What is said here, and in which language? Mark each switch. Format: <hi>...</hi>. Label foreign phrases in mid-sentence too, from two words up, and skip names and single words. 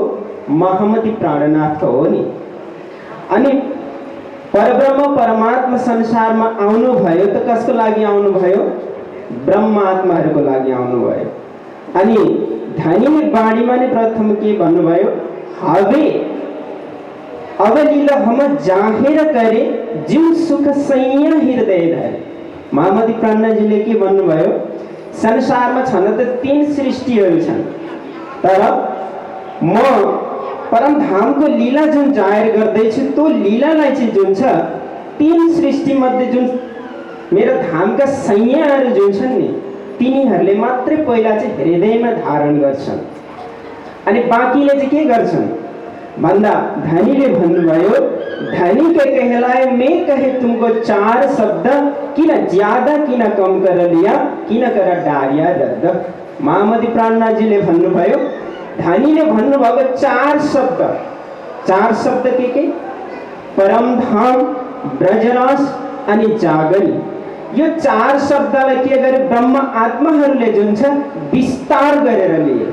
<ne>महामती प्राणनाथको हो नि। अनि परब्रह्म परमात्मा संसारमा आउनुभयो त कसको लागि आउनुभयो? ब्रह्मात्माहरूको लागि आउनुभयो। अनि धनीले बाणीमा नै प्रथम के भन्नुभयो?</ne> <hi>हवे अवलीला हम जाहेर करे, जिउ सुख सैया हृदय धरे।</hi> <ne>महामती प्राणनाथजीले के भन्नुभयो? संसारमा छन त 3 सृष्टिहरू छन्, तर म परमधामको लीला जुन जाहेर गर्दैछु, त्यो लीलालाई चाहिँ जुन छ 3 सृष्टिमध्ये जुन मेरो धामका सैयाहरू जुन छन् नि, तिनीहरूले मात्रै पहिला चाहिँ हृदयमा धारण गर्छन्। अनि बाँकीले चाहिँ के गर्छन् भन्दा धनीले भन्नुभयो,</ne> <hi>धनी के कहलाए मैं कहे तुमको 4 शब्द, किन ज्यादा किन कम कर लिया, किन कर डारिया रद्द।</hi> <ne>महामती प्राणनाथजीले भन्नुभयो, धनीले भन्नुभएको 4 शब्द। 4 शब्द के? परमधाम, ब्रजरास अनि जागनी। यो 4 शब्दलाई के गरे? ब्रह्म आत्माहरूले जुन छ विस्तार गरेर लिए।</ne>